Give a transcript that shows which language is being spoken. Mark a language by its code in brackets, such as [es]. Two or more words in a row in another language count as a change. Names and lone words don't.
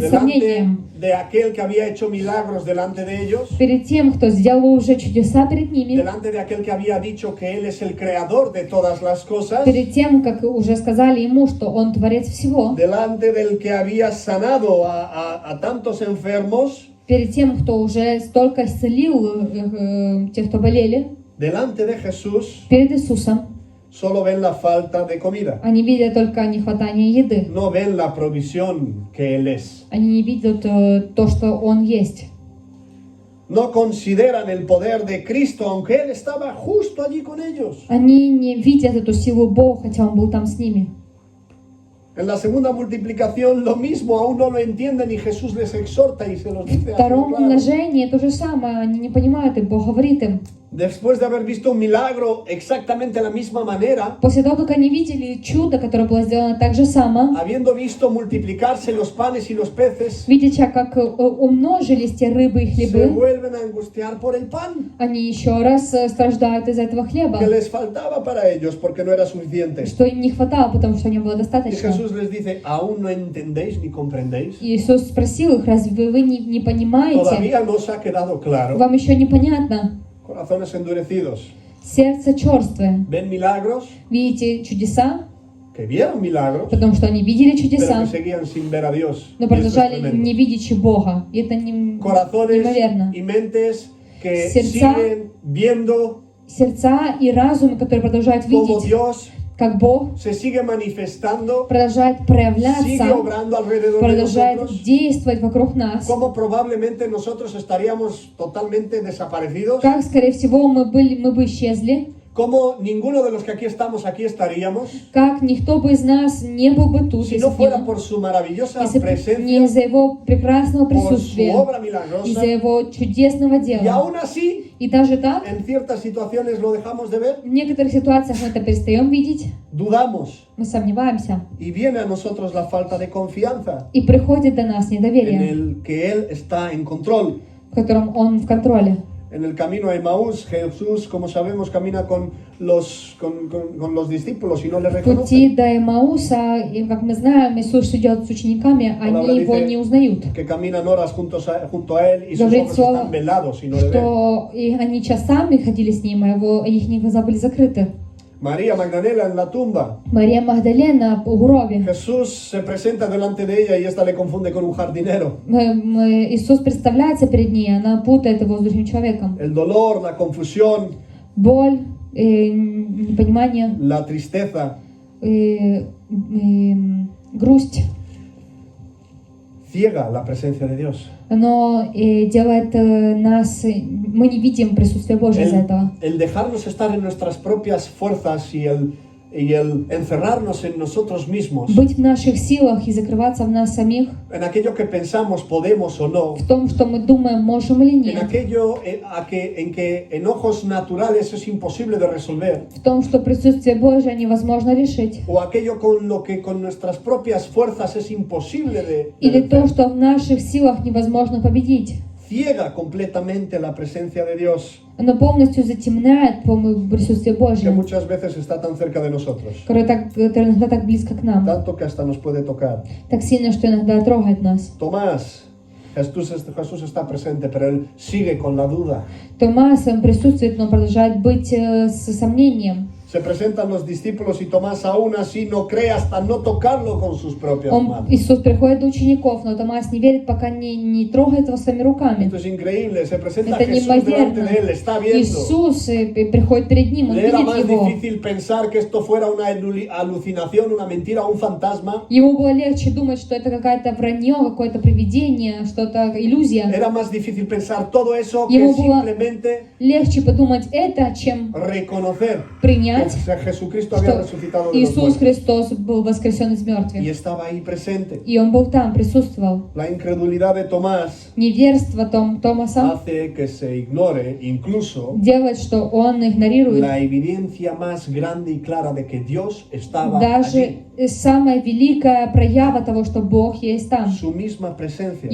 [es] Delante [ru] сомнением. [es] de aquel que había hecho milagros delante de ellos. [ru] Перед тем, кто сделал уже чудеса перед ними. [es] Delante de aquel que había dicho que Él es el creador de todas las cosas. [ru] Перед тем, как уже сказали ему, что он творец всего. [es] Delante del que había sanado a tantos enfermos. [ru] Перед тем, кто уже столько исцелил тех, кто болели. [es] Delante de Jesús. [ru] Перед Иисусом. [es] Solo ven la falta de comida. [ru] Они видят только нехватание еды. [es] No ven la provisión que Él es. [ru] Они не видят то, что Он есть. [es] No consideran el poder de Cristo, aunque Él estaba justo allí con ellos. [ru] Они не видят эту силу Бога, хотя Он был там с ними. [es] En la segunda multiplicación lo mismo, aún no lo entienden y Jesús les exhorta y se los dice [ru] В [es] así, [ru] втором [es] claro. [ru] умножении то же самое, они не понимают, и Бог говорит им. [es] Después de haber visto un milagro exactamente de la misma manera, [ru] После того, как они видели чудо, которое было сделано так же само, [es] habiendo visto multiplicarse los panes y los peces, [ru] видя, как умножились те рыбы и [es] se [ru] хлебы, [es] vuelven a angustiar por el pan [ru] они еще раз страждают из-за этого хлеба, [es] que les faltaba para ellos porque no era suficiente. [ru] что им не хватало, потому что не было [es] Y [ru] достаточно. [es] Jesús les dice, ¿aún no entendéis ni comprendéis? [ru] И Иисус спросил их, разве вы не понимаете? [es] Todavía no os ha quedado claro. [ru] Вам еще непонятно? [es] Corazones endurecidos. [ru] Сердце черствое. [es] Ven milagros, [ru] Видите чудеса, [es] que vieron milagros, [ru] потому что они видели [es] pero [ru] чудеса, [es] que seguían sin ver a Dios. [ru] но [es] Y esto es [ru] продолжали [es] tremendo. [ru] не видеть Бога. И это [es] Corazones [ru] неимоверно. [es] y mentes que [ru] Сердца. [es] siguen viendo [ru] Сердца и разумы, которые продолжают [es] cómo [ru] видеть, [es] Dios [ru] как Бог [es] se sigue manifestando, [ru] продолжает [es] sigue [ru] проявляться, [es] obrando alrededor de [ru] продолжает [es] nosotros, [ru] действовать вокруг нас. [es] cómo probablemente nosotros estaríamos totalmente desaparecidos, [ru] Как, скорее всего, мы бы исчезли, [es] cómo ninguno de los que aquí estamos aquí estaríamos, [ru] как никто бы из нас не был бы тут, [es] si [ru] если [es] no fuera [ru] бы [es] por su maravillosa [ru] не [es] presencia, [ru] из-за Его прекрасного [es] por su [ru] присутствия, [es] obra [ru] из-за [es] milagrosa, [ru] Его чудесного [es] y [ru] дела. [es] aún así, [ru] И даже так, [es] en ciertas situaciones lo dejamos de ver, [ru] в некоторых ситуациях мы это перестаем видеть, [es] dudamos, [ru] мы сомневаемся, [es] y viene a nosotros la falta de confianza [ru] и приходит до нас [es] en [ru] недоверие, [es] el que Él está en control. [ru] в котором Он в контроле. [es] En el camino a Emaús, Jesús, como sabemos, camina con los discípulos y no le [ru] В пути [es] reconocen. [ru] до Эмауса, и, как мы знаем, Иисус идет с учениками, [es] Palabra [ru] они его [es] dice [ru] не узнают. [es] que caminan horas junto a Él y sus [ru] Говорит [es] ojos [ru] слово, [es] están velados y no le ven. [ru] что и они часами ходили с ним, а их глаза были закрыты. [es] María Magdalena en la tumba. [ru] Мария Магдалена у гробе. [es] Jesús se presenta delante de ella y esta le confunde con un jardinero. [ru] Иисус представляется перед ней, она путает его с другим человеком. [es] El dolor, la confusión, [ru] Боль, непонимание, [es] la tristeza [ru] грусть, [es] ciega la presencia de Dios. [ru] оно делает нас, мы не видим присутствие Божье из-за этого. [es] El dejarnos estar en nuestras propias fuerzas y el encerrarnos en nosotros mismos, [ru] Быть в наших силах и закрываться в нас самих, [es] en aquello que pensamos podemos o no, [ru] в том, что мы думаем, можем или [es] en [ru] нет, [es] aquello en que en ojos naturales es imposible de resolver, [ru] в том, что присутствие Божье невозможно решить, [es] o aquello con lo que con nuestras propias fuerzas es imposible de [ru] или [es] vencer. [ru] то, что в наших силах невозможно победить. [es] Ciega completamente la presencia de Dios, [ru] Оно полностью затемняет присутствие [es] que [ru] Божье, [es] muchas veces está tan cerca de nosotros, [ru] которое иногда так близко к нам, [es] tanto que hasta nos puede tocar. [ru] так сильно, что иногда трогает нас. [es] Tomás, Jesús está presente, pero él sigue con la duda. [ru] Томас, он присутствует, но продолжает быть с сомнением. [es] Se presentan los discípulos y Tomás aún así no cree hasta no tocarlo con sus propias manos. [ru] Иисус приходит до учеников, но Томас не верит, пока не трогает его своими руками. [es] Esto es increíble, se presenta [ru] Это [es] Jesús delante [ru] неимоверно. [es] de él, está viendo. [ru] Иисус приходит перед ним, он [es] Le era [ru] видит [es] más [ru] его. [es] difícil pensar que esto fuera una alucinación, una mentira, un fantasma. [ru] Ему было легче думать, что это какое-то вранье, какое-то привидение, что-то иллюзия. [es] Era más difícil pensar todo eso que [ru] Ему было [es] simplemente [ru] легче подумать это, чем [es] reconocer [ru] принять понять, [es] Jesucristo había [ru] что [es] resucitado de los [ru] Иисус [es] muertos [ru] Христос был воскресен из [es] y [ru] мертвых. [es] estaba ahí presente. [ru] И Он был там, присутствовал. [es] La incredulidad de Tomás [ru] Неверство Томаса [es] hace que se ignore incluso [ru] делает, что он игнорирует [es] la evidencia más grande y clara de que Dios estaba [ru] даже [es] allí, [ru] самая великая проява того, что Бог есть там, [es] su misma presencia.